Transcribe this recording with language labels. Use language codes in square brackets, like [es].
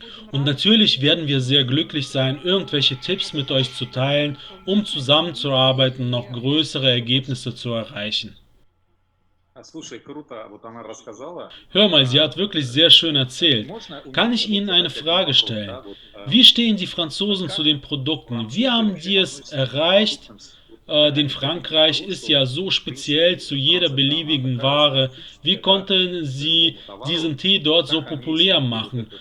[de] Und natürlich werden wir sehr glücklich sein, irgendwelche Tipps mit euch zu teilen, um zusammenzuarbeiten und noch größere Ergebnisse zu erreichen. [ru] Слушай, круто, вот она рассказала. [de] Hör mal, sie hat wirklich sehr schön erzählt. Kann ich Ihnen eine Frage stellen? Wie stehen die Franzosen zu den Produkten? Wie haben die es erreicht? Denn Frankreich ist ja so speziell zu jeder beliebigen Ware. Wie konnten Sie diesen Tee dort so populär machen?